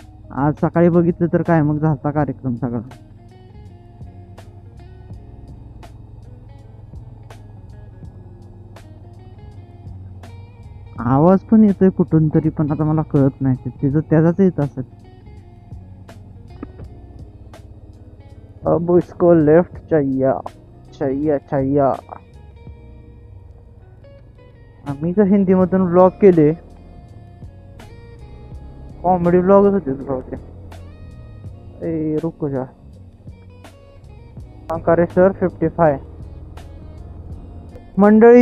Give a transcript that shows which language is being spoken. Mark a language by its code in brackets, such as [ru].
[mr] आज सकाळी बघितलं तर काय, मग झालता कार्यक्रम सगळा. आवाज पण येतोय कुठून तरी, पण आता मला कळत नाही तिथं त्याचाच येत असेल. [hi] अब इसको लेफ्ट चाहिए चाहिए चाहिए. [mr] आम्ही जर हिंदीमधून ब्लॉग केले, कॉमेडी ब्लॉगच होते ब्लॉग. [hi] ए रुको जा. [mr] ओंकारेश्वर 55 मंडळी.